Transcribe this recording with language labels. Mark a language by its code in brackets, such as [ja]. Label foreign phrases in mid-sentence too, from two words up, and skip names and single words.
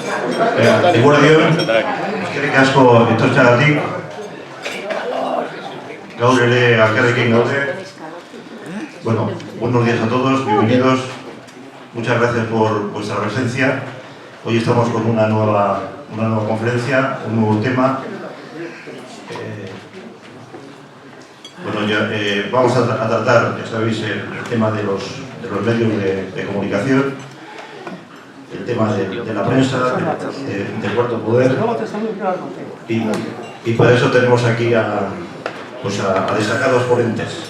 [eu] Eguerdi on, eskerrik asko etortzeagatik. Gaur ere elkarrekin gaude. [es] Bueno, buenos días a todos, bienvenidos. Muchas gracias por vuestra presencia. Hoy estamos con una nueva conferencia, un nuevo tema. Vamos a tratar, ya sabéis, el tema de los medios de comunicación, el tema de la prensa, del cuarto poder, y para eso tenemos aquí a destacados ponentes.